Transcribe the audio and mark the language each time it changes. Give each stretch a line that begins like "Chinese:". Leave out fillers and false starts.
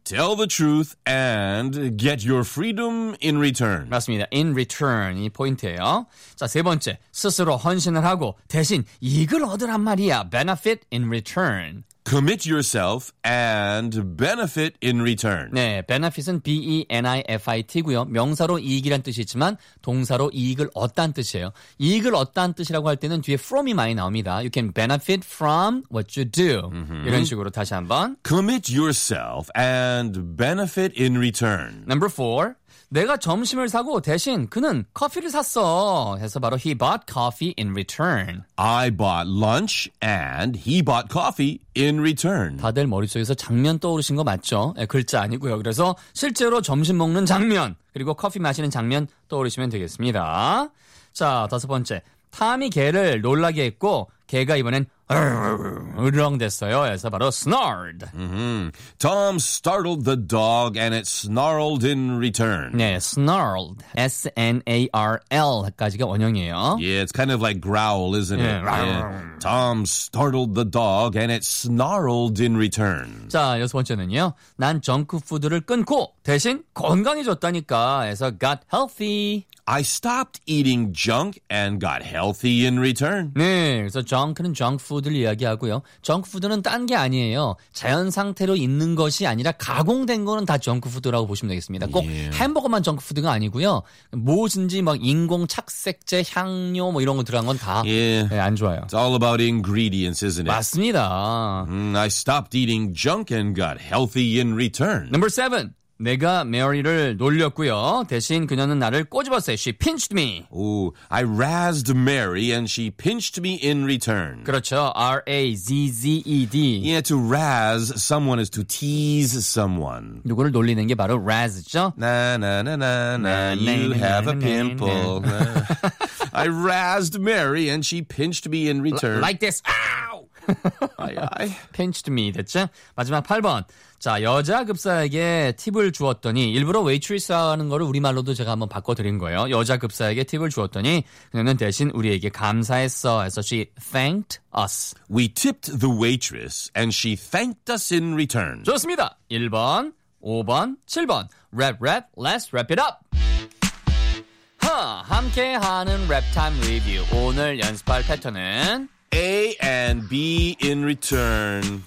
English: Tell the truth and get your freedom in return.
Korean: 맞습니다. In return이 포인트예요. 자, 세 번째. 스스로 헌신을 하고 대신 이익을 얻으란 말이야.
English: Benefit in return. Commit yourself and benefit in return.
Korean: 네, benefit은 B-E-N-I-F-I-T고요. 명사로 이익이란 뜻이지만 동사로 이익을 얻다는 뜻이에요. 이익을 얻다는 뜻이라고 할 때는 뒤에 from이 많이 나옵니다.
English: You can benefit from what you do. Mm-hmm.
Korean: 이런 식으로 다시 한번.
English: Commit yourself and benefit in return. Number four.
Korean: 내가 점심을 사고 대신 그는 커피를 샀어. 해서 바로
English: he bought coffee in return. I bought lunch and he bought coffee in return.
Korean: 다들 머릿속에서 장면 떠오르신 거 맞죠? 네, 글자 아니고요. 그래서 실제로 점심 먹는 장면 그리고 커피 마시는 장면 떠오르시면 되겠습니다. 자, 다섯 번째. 탐이 개를 놀라게 했고 개가 이번엔 으르렁댔어요. 그래서 바로 snored.
English: Tom startled the dog and it snarled in return.
Korean: 네, snarled. S-N-A-R-L까지가 원형이에요.
English: Yeah, it's kind of like growl, isn't it? Yeah. Yeah. Tom startled the dog and it snarled in return.
Korean: 자, 여섯 번째는요. 난 정크푸드를 끊고 대신 건강해졌다니까. 그래서
English: got healthy. I stopped eating junk and got healthy in return.
Korean: 네, 그래서 junk는 junk food를 이야기하고요. junk food는 딴 게 아니에요. 자연 상태로 있는 것이 아니라 가공된 거는 다 junk food라고 보시면 되겠습니다. 꼭 yeah. 햄버거만 junk food가 아니고요. 뭐든지 막 인공 착색제, 향료 뭐 이런 거 들어간 건 다 안
English: yeah.
Korean: 네, 좋아요.
English: It's all about ingredients, isn't it?
Korean: 맞습니다.
English: I stopped eating junk and got healthy in return. Number seven.
Korean: 내가 메리를 놀렸고요. 대신 그녀는 나를 꼬집었어요.
English: She pinched me. Ooh, I razzed Mary and she pinched me in return.
Korean: 그렇죠. R-A-Z-Z-E-D.
English: Yeah, to razz someone is to tease someone.
Korean: 누구를 놀리는 게 바로 razz죠?
English: Na-na-na-na-na, you have a pimple. I razzed Mary and she pinched me in return. Like this. Ow! Aye, aye. Pinched me,
Korean: 됐죠? 마지막 8번. 자, 여자 급사에게 팁을 주었더니 일부러 웨이트리스하는 거를 우리말로도 제가 한번 바꿔드린 거예요. 여자 급사에게 팁을 주었더니 그녀는 대신 우리에게 감사했어. 그래서
English: she thanked us. We tipped the waitress and she thanked us in return.
Korean: 좋습니다. 1번, 5번, 7번.
English: Rap, rap, let's wrap it up.
Korean: 함께하는 랩타임 리뷰. 오늘 연습할 패턴은
English: A and B in return.